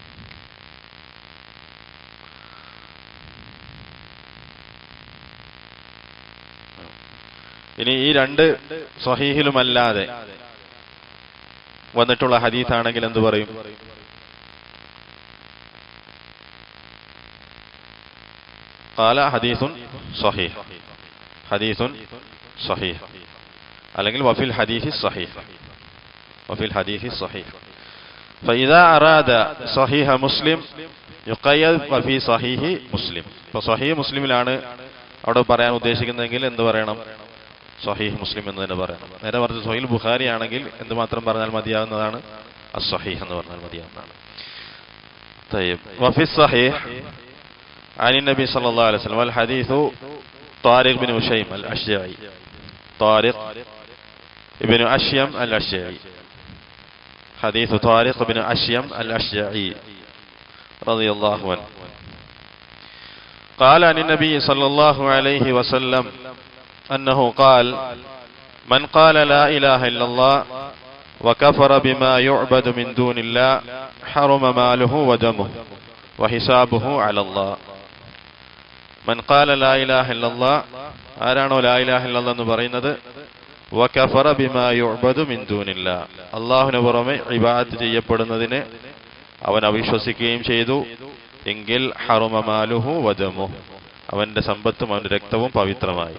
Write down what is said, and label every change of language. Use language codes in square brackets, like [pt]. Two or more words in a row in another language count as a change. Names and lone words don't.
[ml] ഇനി ഈ രണ്ട് സഹീഹിലുമല്ലാതെ വന്നിട്ടുള്ള ഹദീസാണെങ്കിൽ എന്തു പറയും? [ar] قال حديث صحيح، حديث صحيح, അല്ലെങ്കിൽ وفي الحديث صحيح، وفي الحديث صحيح. فإذا أراد صحيح مسلم يقيد وفي صحيح مسلم. [ml] ഇപ്പോൾ സ്വഹീഹ് മുസ്ലിമിലാണ് അവിടെ പറയാൻ ഉദ്ദേശിക്കുന്നതെങ്കിൽ എന്ത് പറയണം? സ്വഹീഹ് മുസ്ലിം എന്ന് തന്നെ പറയണം. നേരെ മറിച്ച് സ്വഹീഹ് ബുഖാരി ആണെങ്കിൽ എന്തുമാത്രം പറഞ്ഞാൽ മതിയാവുന്നതാണ്? അസ്സഹീഹ് എന്ന് പറഞ്ഞാൽ മതിയാവുന്നതാണ്. [ar] طيب وفي الصحيح عن النبي صلى الله عليه وسلم والحديث طارق بن أشيم الأشجعي، طارق بن أشيم الأشجعي، حديث طارق بن أشيم الأشجعي رضي الله عنه قال عن النبي صلى الله عليه وسلم أنه قال من قال لا إله إلا الله وكفر بما يعبد من دون الله حرم ماله ودمه وحسابه على الله. من قال لا إله إلا الله ആരാണോ لا إله إلا الله [ml] എന്ന് പറയുന്നത്? [ar] وكفر بما يعبد من دون الله, [ml] അല്ലാഹുവിന് പുറമെ ഇബാദത്ത് ചെയ്യപ്പെടുന്നതിനെ അവൻ അവിശ്വസിക്കുകയും ചെയ്തു എങ്കിൽ [ar] حرم ماله ودمه, [ml] അവന്റെ സമ്പത്തും അവന്റെ രക്തവും പവിത്രമായി.